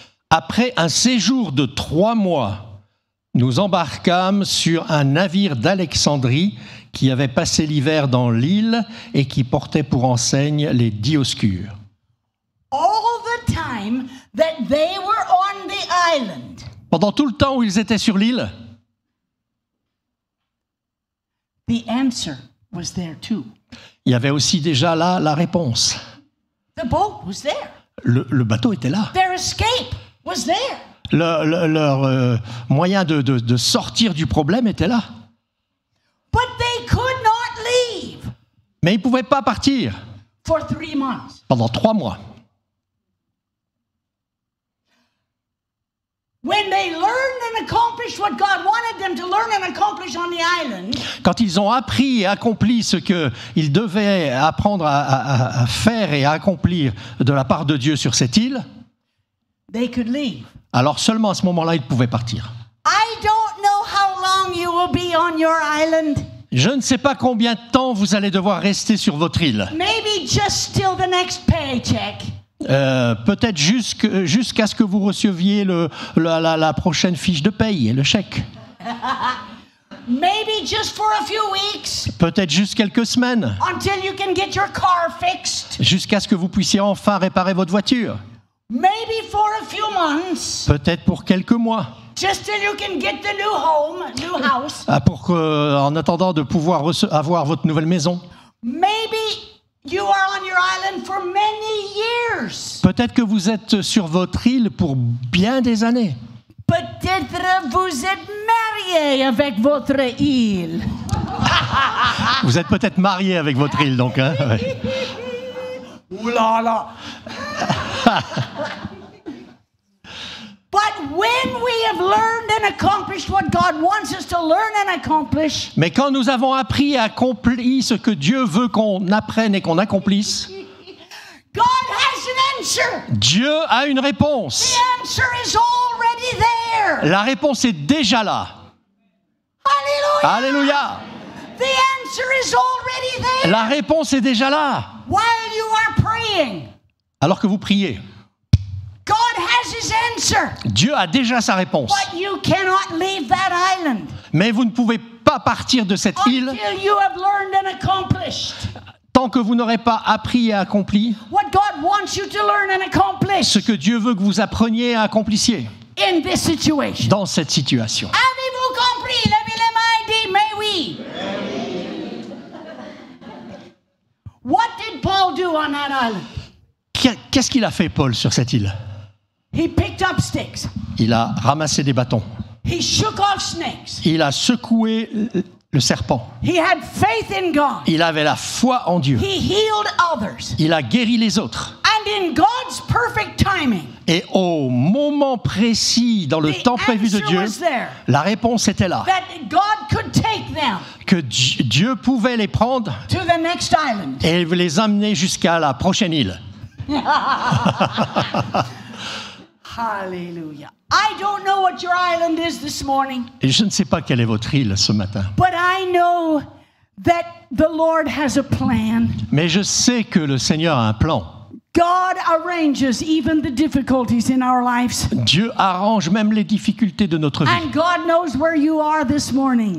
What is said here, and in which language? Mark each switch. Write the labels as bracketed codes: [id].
[fr] Après un séjour de 3 mois, nous embarquâmes sur un navire d'Alexandrie qui avait passé l'hiver dans l'île et qui portait pour enseigne les Dioscures. [en] All the time that they were on the island, [fr] Pendant tout le temps où ils étaient sur l'île, [en] the answer was there too. [fr] il y avait aussi déjà là la réponse. [en] The boat was there. [fr] Le bateau était là. [en] Their escape was there. [fr] Leur moyen de sortir du problème était là. [en] But they could not leave [fr] Mais ils ne pouvaient pas partir [en] for 3 months. [fr] pendant 3 mois. [en] When they learned and accomplished what God wanted them to learn and accomplish on the island, [fr] Quand ils ont appris et accompli ce qu'ils devaient apprendre à faire et à accomplir de la part de Dieu sur cette île, [en] they could leave. [fr] alors seulement à ce moment-là, ils pouvaient partir. [en] I don't know how long you will be on your island. [fr] Je ne sais pas combien de temps vous allez devoir rester sur votre île. [en] Maybe just till the next paycheck. [fr] Peut-être jusqu'à ce que vous receviez la prochaine fiche de paye, le chèque. [en] Maybe just for a few weeks [fr] Peut-être juste quelques semaines, [en] until you can get your car fixed. [fr] jusqu'à ce que vous puissiez enfin réparer votre voiture. [en] Maybe for a few months, [fr] Peut-être pour quelques mois, [en] just till you can get the new home, new house. [fr] en attendant de pouvoir avoir votre nouvelle maison. [en] Maybe you are on your island for many years. [fr] Peut-être que vous êtes sur votre île pour bien des années. Peut-être vous êtes marié avec votre île. Vous êtes peut-être marié avec votre île, donc. Hein, ouais. Ouh là là. [en] But when we have learned and accomplished what God wants us to learn and accomplish, [fr] Mais quand nous avons appris et accompli ce que Dieu veut qu'on apprenne et qu'on accomplisse, [en] God has an answer. [fr] Dieu a une réponse. [en] The answer is already there. [fr] La réponse est déjà là. [en] Hallelujah. [fr] Alléluia. [en] The answer is already there. [fr] La réponse est déjà là. [en] While you are praying, [fr] Alors que vous priez, [en] God has his answer. [fr] Dieu a déjà sa réponse. [en] But you cannot leave that island [fr] Mais vous ne pouvez pas partir de cette île [en] until you have learned and accomplished [fr] tant que vous n'aurez pas appris et accompli [en] what God wants you to learn and accomplish [fr] ce que Dieu veut que vous appreniez et accomplissiez [en] in this situation. [fr] dans cette situation. Avez-vous compris? Levez les mains et dites, mais oui. [en] What did Paul do on that island? [fr] Qu'est-ce qu'il a fait, Paul, sur cette île? [en] He picked up sticks. [fr] Il a ramassé des bâtons. [en] He shook off snakes. [fr] Il a secoué le serpent. [en] He had faith in God. [fr] Il avait la foi en Dieu. [en] He healed others. [fr] Il a guéri les autres. [en] And in God's perfect timing, [fr] Et au moment précis, dans le [en] the [fr] temps prévu de [en] answer [fr] Dieu, [en] was there. [fr] la réponse était là. [en] That God could take them [fr] Que Dieu pouvait les prendre [en] to the next island. [fr] et les amener jusqu'à la prochaine île. [en] Hallelujah. I don't know what your island is this morning, [fr] Et je ne sais pas quelle est votre île ce matin. [en] but I know that the Lord has a plan. [fr] Mais je sais que le Seigneur a un plan. [en] God arranges even the difficulties in our lives. [fr] Dieu arrange même les difficultés de notre vie. [en] And God knows where you are this morning.